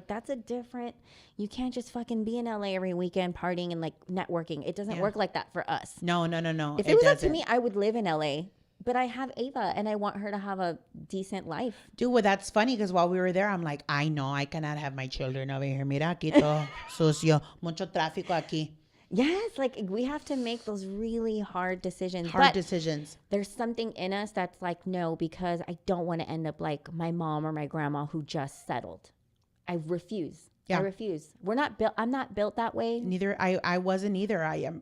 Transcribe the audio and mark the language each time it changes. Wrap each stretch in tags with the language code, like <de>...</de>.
<en>Like, that's you can't just fucking be in LA every weekend partying and like networking. It doesn't work like that for us. No. If it was up to me, I would live in LA. But I have Ava, and I want her to have a decent life. Dude, well, that's funny because while we were there, I'm like, I know I cannot have my children over here.</en> <es>Mira, aquí todo sucio, mucho tráfico aquí.</es> <en>Yes, like we have to make those really hard decisions. Decisions. There's something in us that's like, no, because I don't want to end up like my mom or my grandma who just settled. I refuse. Yeah. I refuse. We're not built. I'm not built that way. Neither. I wasn't either. I am.</en>